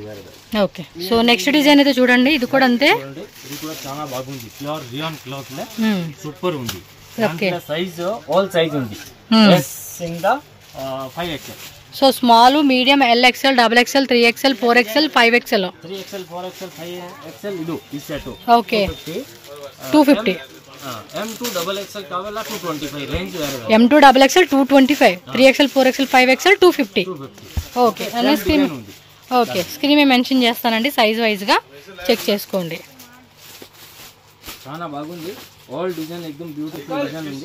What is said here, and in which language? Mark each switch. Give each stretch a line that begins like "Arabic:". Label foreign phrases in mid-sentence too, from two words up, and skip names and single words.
English: okay so next design
Telugu: అయితే చూడండి ఇది కూడా అంతే ఇది కూడా చాలా బాగుంది
English: pure rayon cloth
Telugu: లో సూపర్ ఉంది ఓకే
English: size all size
Telugu: ఉంది S ఇంకా 5XL
English: So small, medium, LXL, XXL, 3XL, 4XL, 5XL.
Kannada: 3XL, 4XL, 5XL ಇದು ಈ ಸೆಟ್.
Telugu: ఓకే 250. M2XXL కావాలా 225 రేంజ్ వేరే. M2XXL 225, 3XL, 4XL, 5XL 250. ఓకే అన్న
English: screen okay screen
Telugu: మీద మెన్షన్ చేస్తానండి,
English: size wise-గా
Telugu: చెక్ చేసుకోండి. చాలా బాగుంది,
English: all design
Telugu: ఎక్దమ్
English: beautiful design
Telugu: ఉంది.